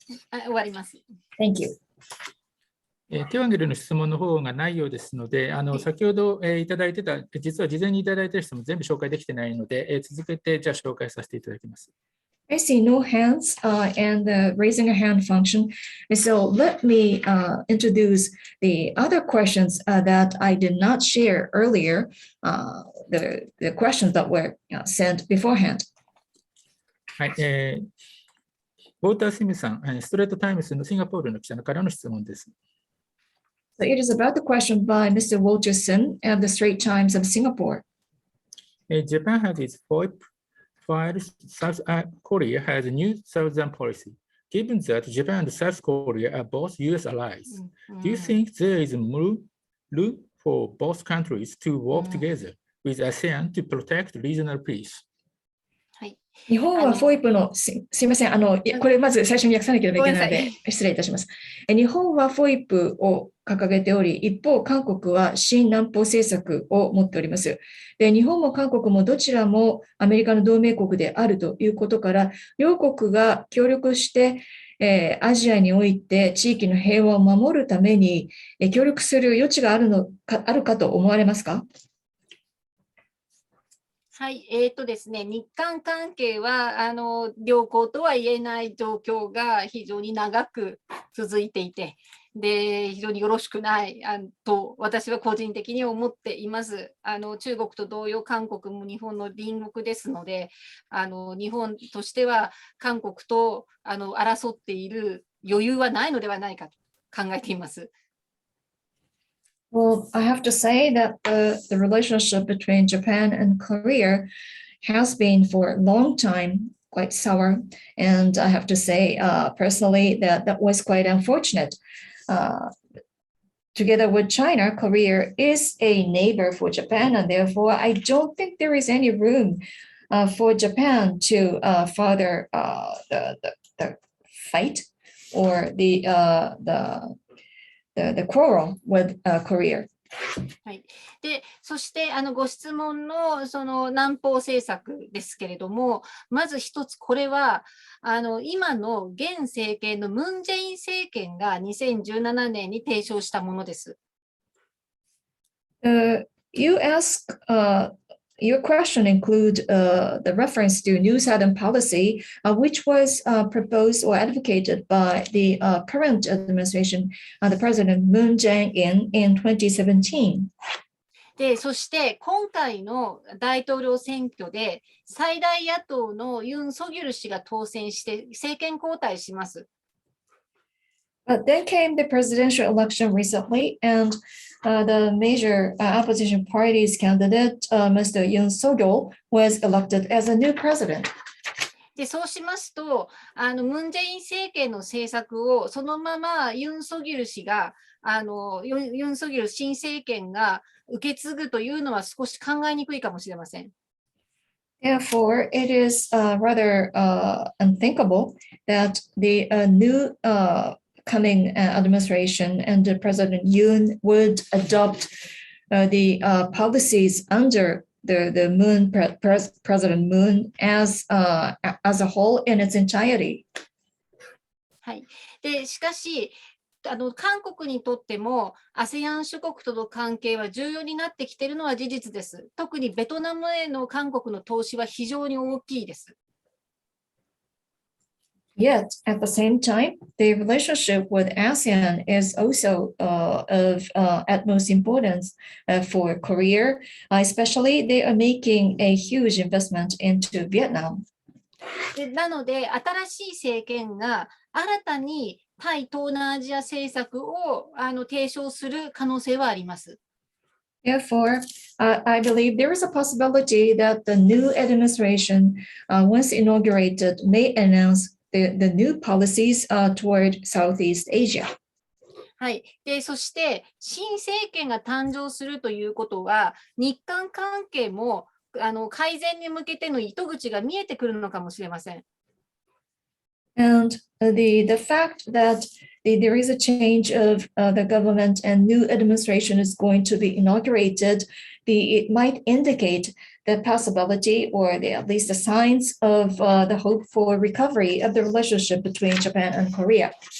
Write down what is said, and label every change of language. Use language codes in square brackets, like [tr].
[ja] 終わります。 [en] Thank you. [ja] 手を挙げるの質問の方がないようですので、先ほどいただいてた、実は事前にいただいている質問全部紹介できてないので、続けてじゃあ紹介させていただきます。 [en] I see no hands and the raising a hand function. So let me introduce the other questions that I did not share earlier, the questions that were sent beforehand. [ja] はい、ウォーター・スミスさん、ストレートタイムズのシンガポールの記者からの質問です。 [en] So it is about the question by Mr. Walter Sim of the Straits Times of Singapore. Japan has its FOIP while South Korea has a new southern policy. Given that Japan and South Korea are both US allies, do you think there is room for both countries to work together with ASEAN to protect regional peace? [ja] 日本は FOIP のすいません、これまず最初に訳さなければいけないので失礼いたします。日本は FOIP を掲げており、一方韓国は新南方政策を持っております。で、日本も韓国もどちらもアメリカの同盟国であるということから、両国が協力して、アジアにおいて地域の平和を守るために、協力する余地があるかと思われますか？はい、ですね、日韓関係は良好とは言えない状況が非常に長く続いていて、で非常によろしくないと私は個人的に思っています。中国と同様、韓国も日本の隣国ですので、日本としては韓国と争っている余裕はないのではないかと考えています。 [en] Well, I have to say that the relationship between Japan and Korea has been for a long time quite sour. And I have to say personally that was quite unfortunate. together with China, Korea is a neighbor for Japan, and therefore I don't think there is any room for Japan to further the fight or the quarrel with Korea. [ja] はい、でそしてご質問のその南方政策ですけれども、まず一つ、これは今の現政権のムン・ジェイン政権が2017年に提唱したものです。 [en] You ask, your question include the reference to New Southern policy, which was proposed or advocated by the current administration, the President Moon Jae-in in 2017. [ja] でそして今回の大統領選挙で最大野党のユン・ソギョル氏が当選して政権交代します。 [en] But then came the presidential election recently, and the major opposition party's candidate, Mr. Yoon Suk-yeol, was elected as a new president. [ja] でそうしますとムン・ジェイン政権の政策をそのままユン・ソギョル氏がユン・ソギョル新政権が受け継ぐというのは少し考えにくいかもしれません。 [en] Therefore, it is rather unthinkable that the new coming administration and President Yoon would adopt the policies under the Moon President Moon as a whole in its entirety. [ja] はい。でしかし韓国にとっても ASEAN 諸国との関係は重要になってきているのは事実です。特にベトナムへの韓国の投資は非常に大きいです。 [en] Yet, at the same time, the relationship with ASEAN is also of utmost importance for Korea. Especially, they are making a huge investment into Vietnam. [ja] なので、新しい政権が新たに対東南アジア政策を提唱する可能性はあります。 [en] Therefore, I believe there is a possibility that the new administration, once inaugurated, may announce the new policies toward Southeast Asia. [ja] はい、でそして新政権が誕生するということは日韓関係も改善に向けての糸口が見えてくるのかもしれません。 [en] And the fact that there is a change of the government and new administration is going to be inaugurated, it might indicate the possibility or at least the signs of the hope for recovery of the relationship between Japan and Korea.